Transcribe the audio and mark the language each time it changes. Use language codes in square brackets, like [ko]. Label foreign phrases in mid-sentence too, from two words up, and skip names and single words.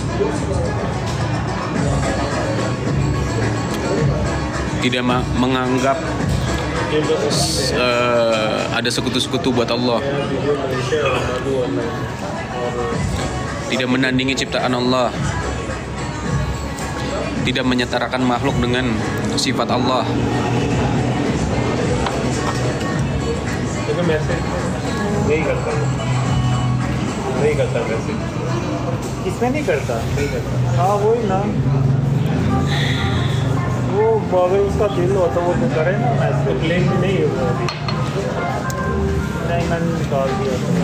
[id] Tidak menganggap ada sekutu-sekutu buat Allah. Tidak menandingi ciptaan Allah. Tidak menyetarakan makhluk dengan sifat Allah. [hi] लेकिन वैसे नहीं करता वैसे इसमें नहीं करता हाँ वही ना वो अगर उसका दिल होता वो तो करे ना ऐसे क्लेम नहीं है वो अभी नहीं मैंने निकाल दिया